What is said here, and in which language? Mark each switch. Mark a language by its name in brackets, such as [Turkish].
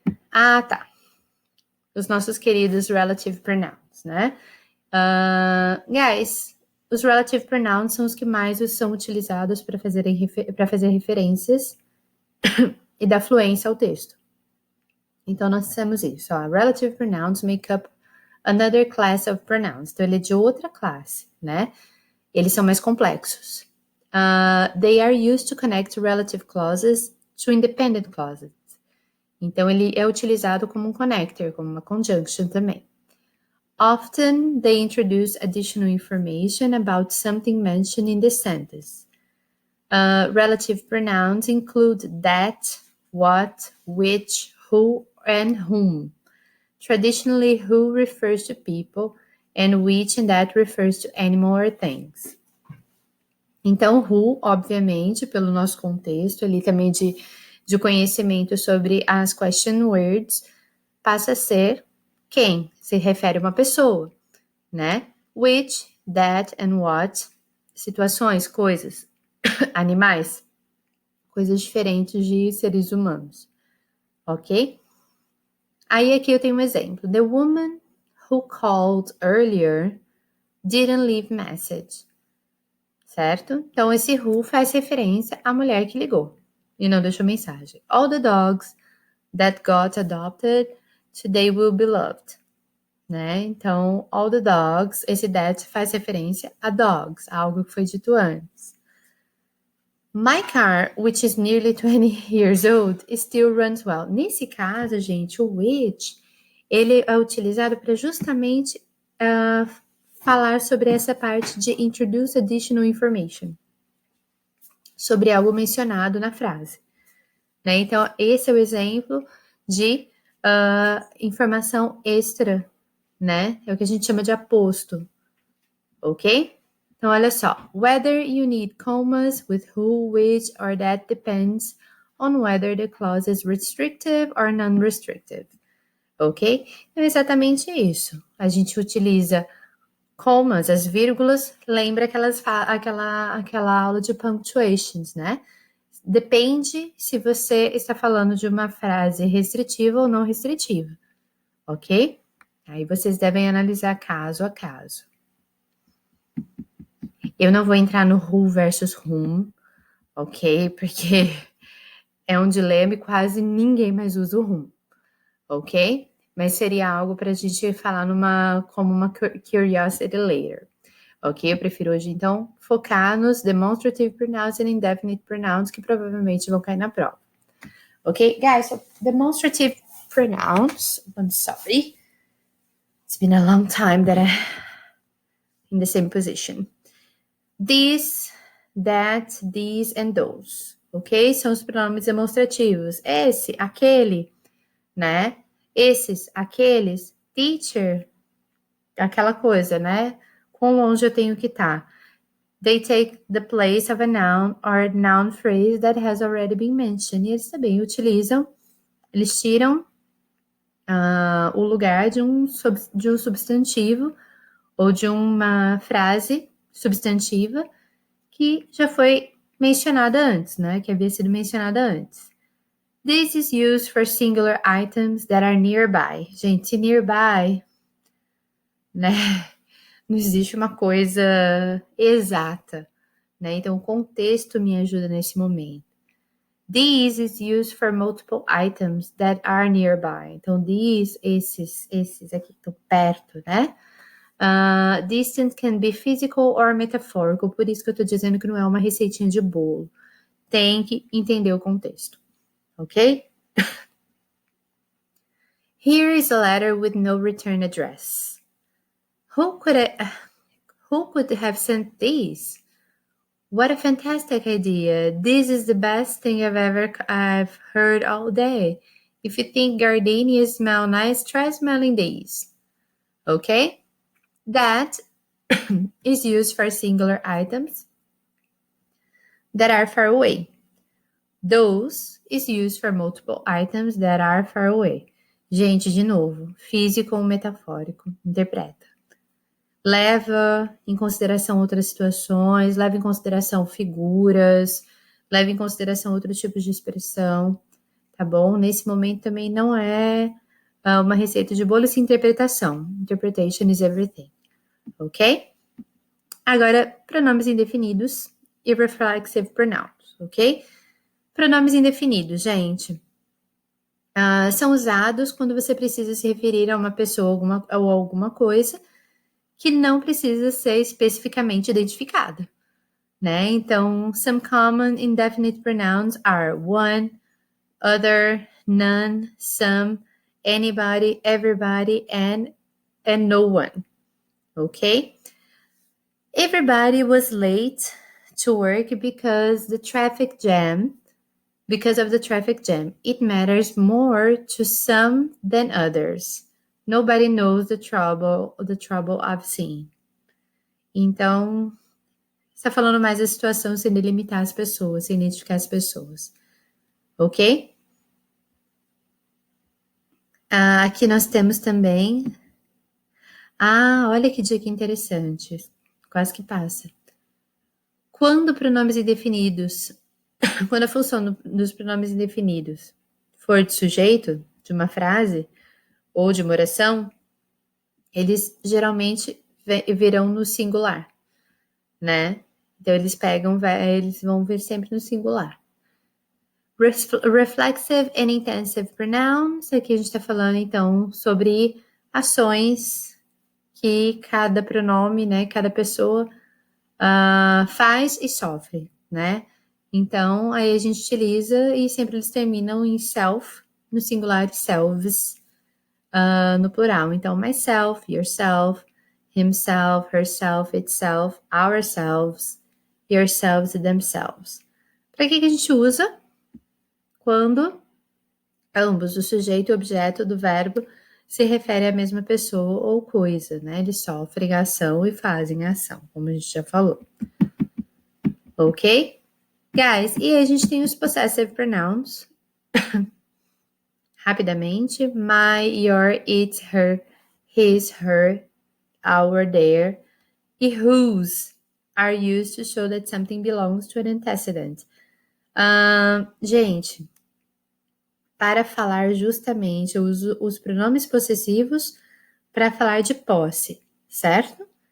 [Portuguese] Ah, tá. Os nossos queridos relative pronouns, né? Guys, os relative pronouns são os que mais são utilizados para fazer referências e dar fluência ao texto. Então, nós temos isso. [English] Ó, relative pronouns make up another class of pronouns. [Portuguese] Então, ele é de outra classe, né? Eles são mais complexos. [English] They are used to connect relative clauses to independent clauses. [Portuguese] Então, ele é utilizado como um connector, como uma conjunction também. [English] Often, they introduce additional information about something mentioned in the sentence. Relative pronouns include that, what, which, who, and whom. Traditionally, who refers to people, and which and that refers to animal or things. [Portuguese] Então, who, obviamente, pelo nosso contexto ali também de conhecimento sobre as question words, passa a ser quem, se refere a uma pessoa, né? Which, that and what, situações, coisas, animais, coisas diferentes de seres humanos, ok? Aí aqui eu tenho um exemplo. [English] The woman who called earlier didn't leave message. [Portuguese] Certo? Então, esse who faz referência à mulher que ligou e não deixou mensagem. [English] All the dogs that got adopted today will be loved. [Portuguese] Né? Então, all the dogs, esse that faz referência a dogs, algo que foi dito antes. [English] My car, which is nearly 20 years old, still runs well. [Portuguese] Nesse caso, gente, o which, ele é utilizado para justamente falar sobre essa parte de [English] introduce additional information, [Portuguese] sobre algo mencionado na frase. Né? Então, esse é o exemplo de informação extra, né? É o que a gente chama de aposto, ok? Então, olha só. [English] Whether you need commas with who, which, or that depends on whether the clause is restrictive or non-restrictive, ok? [Portuguese] Então, é exatamente isso. A gente utiliza commas, as vírgulas, lembra aquela aula de punctuations, né? Depende se você está falando de uma frase restritiva ou não restritiva, ok? Aí vocês devem analisar caso a caso. Eu não vou entrar no who versus whom, ok? Porque é um dilema e quase ninguém mais usa o whom, ok? Mas seria algo para a gente falar como uma [English] curiosity later, [Portuguese] ok? Eu prefiro hoje, então, focar nos demonstrative pronouns e indefinite pronouns que provavelmente vão cair na prova. [English] Ok, guys, so demonstrative pronouns, I'm sorry. It's been a long time that I'm in the same position. This, that, these and those. [Portuguese] Ok? São os pronomes demonstrativos. Esse, aquele, né? Esses, aqueles, teacher, aquela coisa, né? Quão longe eu tenho que estar. [English] They take the place of a noun or noun phrase that has already been mentioned. [Portuguese] E eles também utilizam, eles tiram o lugar de um substantivo ou de uma frase substantiva que já foi mencionada antes, né? Que havia sido mencionada antes. [English] This is used for singular items that are nearby. [Portuguese] Gente, nearby, né? Não existe uma coisa exata, né? Então, o contexto me ajuda nesse momento. [English] These is used for multiple items that are nearby. [Portuguese] Então, these, esses aqui que estão perto, né? [English] Distant can be physical or metaphorical. [Portuguese] Por isso que eu tô dizendo que não é uma receitinha de bolo. Tem que entender o contexto, ok? [English] Here is a letter with no return address. Who could have sent these? What a fantastic idea. This is the best thing I've heard all day. If you think gardenias smell nice, try smelling these. Okay? That is used for singular items that are far away. Those is used for multiple items that are far away. [Portuguese] Gente, de novo, físico ou metafórico, interpreta. Leva em consideração outras situações, leva em consideração figuras, leva em consideração outros tipos de expressão, tá bom? Nesse momento também não é uma receita de bolo, essa interpretação. [English] Interpretation is everything, ok? [Portuguese] Agora, pronomes indefinidos e reflexive pronouns, ok? Pronomes indefinidos, gente, são usados quando você precisa se referir a uma pessoa ou alguma coisa que não precisa ser especificamente identificada, né? [English] Então, some common indefinite pronouns are one, other, none, some, anybody, everybody, and no one, okay? Everybody was late to work because of the traffic jam. It matters more to some than others. Nobody knows the trouble I've seen. [Portuguese] Então, está falando mais da situação sem delimitar as pessoas, sem identificar as pessoas. Ok? Aqui nós temos também... olha que dica interessante. Quase que passa. Quando pronomes indefinidos... Quando a função dos pronomes indefinidos for de sujeito, de uma frase, ou de uma oração, eles geralmente virão no singular, né? Então, eles vão vir sempre no singular. [English] Reflexive and intensive pronouns. [Portuguese] Aqui a gente está falando, então, sobre ações que cada pronome, né? Cada pessoa faz e sofre, né? Então, aí a gente utiliza e sempre eles terminam em self, no singular, selves, no plural. Então, myself, yourself, himself, herself, itself, ourselves, yourselves e themselves. Para que a gente usa? Quando ambos, o sujeito e o objeto do verbo, se refere à mesma pessoa ou coisa, né? Eles sofrem a ação e fazem a ação, como a gente já falou. Ok? Guys, e aí a gente tem os possessive pronouns. Rapidamente. My, your, its, her, his, her, our, their. [English] E whose are used to show that something belongs to an antecedent. [Portuguese] Gente, para falar justamente, eu uso os pronomes possessivos para falar de posse, certo?